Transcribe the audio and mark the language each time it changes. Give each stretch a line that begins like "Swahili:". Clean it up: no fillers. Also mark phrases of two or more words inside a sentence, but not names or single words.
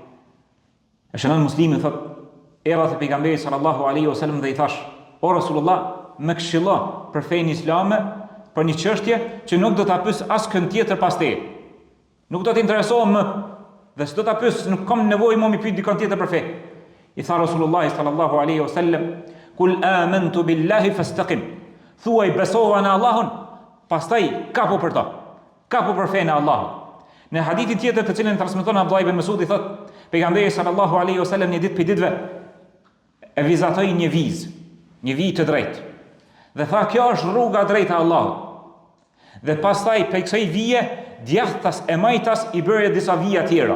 Albanian: E shënon Muslimi thot: "Era te pejgamberi
Arabic: صلى الله عليه وسلم
Albanian: dhe i thash: O Rasulullah, më këshillo për fenë islame për një çështje që nuk do ta pyes askën tjetër pas teje. Nuk do të interesohem më Dhe s'do ta pyes, nuk kam nevojë më mi pyet dikon tjetër për fe. I tha
Arabic: رسول الله صلى الله عليه وسلم، قل آمنت بالله فاستقم."
Albanian: Thuaj besova në Allahun, pastaj kapo për to. Kapo për fenë e Allahut. Në hadithin tjetër të cilin transmeton Abdullah ibn Mas'ud i thot, pejgamberi
Arabic: صلى الله عليه وسلم
Albanian: një ditë për ditëve e vizatoi një vijë të drejtë. Dhe tha, kjo është rruga drejta e Allahut. Dhe pastaj për kësaj vije, djathtas e majtas i bëre disa vija tjera.